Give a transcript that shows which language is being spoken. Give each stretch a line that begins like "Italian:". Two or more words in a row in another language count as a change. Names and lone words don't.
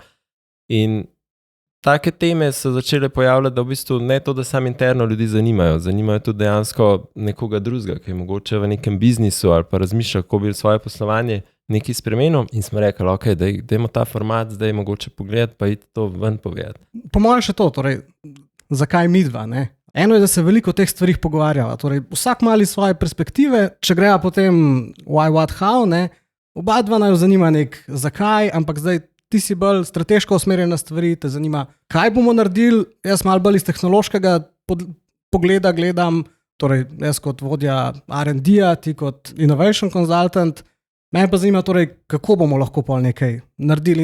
Slovenian: In take teme so začele pojavljati, da v bistvu ne to, da sam interno ljudi zanimajo tudi dejansko nekoga drugega, ki je mogoče v nekem biznisu ali pa razmišlja, kako bi svoje poslovanje nekaj spremenil. In smo rekli, ok, dajmo ta format zdaj mogoče pogledati, pa iti to ven povedati. Po mojem še to, torej, zakaj midva, ne? Eno je, da se veliko o teh stvarih pogovarjava, torej vsak mali svoje perspektive, če greja potem
English: why, what, how,
Slovenian: ne? Oba dva naj zanima nek zakaj, ampak zdaj ti si bolj strateško usmerjen na stvari, te zanima, kaj bomo naredili, jaz malo bolj iz tehnološkega pogleda gledam, torej jaz kot vodja R&D-ja, ti kot
English: innovation consultant,
Slovenian: mene pa zanima torej, kako bomo lahko pol nekaj naredili.